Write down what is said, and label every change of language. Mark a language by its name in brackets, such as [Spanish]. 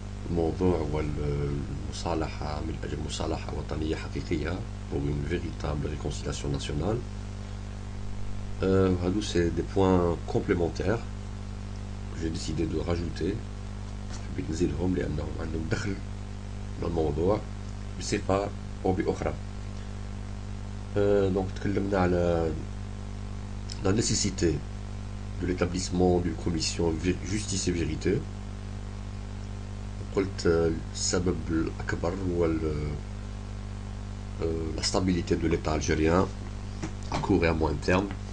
[Arabic] الموضوع هو المصالحة من أجل مصالحة وطنية حقيقية [French] pour une véritable réconciliation nationale. [Arabic] هادو [French] c'est des points complémentaires que j'ai décidé de rajouter. [Arabic] حبيت نزيدهم لأنهم عندهم دخل بالموضوع بصفة أو بأخرى. [French] Donc [Arabic] تكلمنا على [French] la nécessité de l'établissement d'une commission justice et vérité. [Arabic] قلت السبب الأكبر هو [French] la stabilité de l'État algérien à court et à moyen terme.